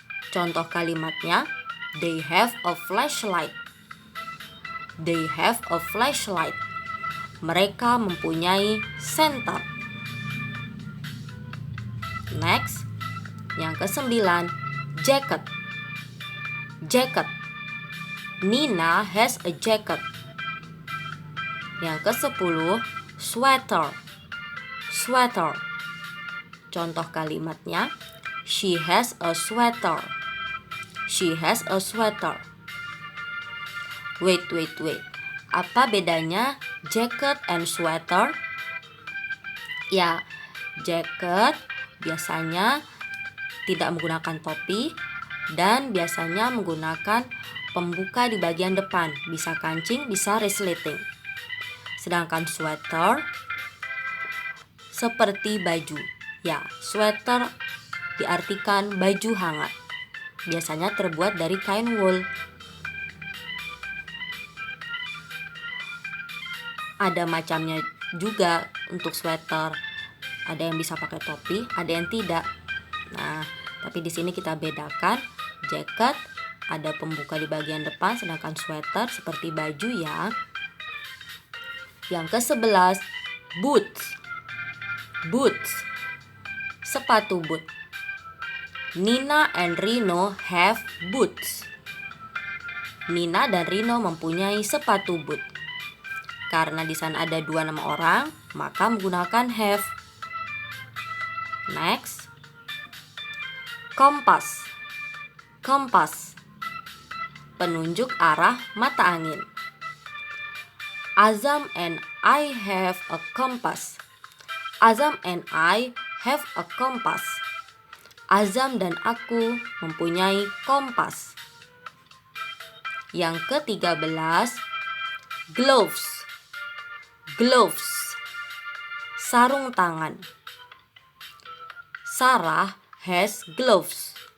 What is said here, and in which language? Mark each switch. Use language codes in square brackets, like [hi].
[id] Contoh kalimatnya, [en] they have a flashlight. They have a flashlight. [id] Mereka mempunyai senter. [en] Next, [id] yang ke-9, [en] jacket. Jacket. Nina has a jacket. [id] Yang ke-10, [en] sweater. Sweater. [id] Contoh kalimatnya, [en] she has a sweater. She has a sweater. Wait. [id] Apa bedanya [en] jacket and sweater? [id] Ya, jacket biasanya tidak menggunakan topi dan biasanya menggunakan pembuka di bagian depan. Bisa kancing, bisa resleting. Sedangkan sweater seperti baju. Ya, sweater diartikan baju hangat. Biasanya terbuat dari kain wool. Ada macamnya juga untuk sweater. Ada yang bisa pakai topi, ada yang tidak. Nah, tapi di sini kita bedakan, jacket ada pembuka di bagian depan, sedangkan sweater seperti baju ya. Yang ke-11, boots. Boots. Sepatu boot. [en] Nina and Rino have boots. [id] Nina dan Rino mempunyai sepatu boot. Karena di sana ada 2 nama orang, maka menggunakan have. [en] Next, [id] kompas. Kompas. Penunjuk arah mata angin. [en] Azam and I have a compass. Azam and I have a compass. [id] Azam dan aku mempunyai kompas. Yang ke-13, gloves. Gloves. Sarung tangan. [en] Sarah has gloves.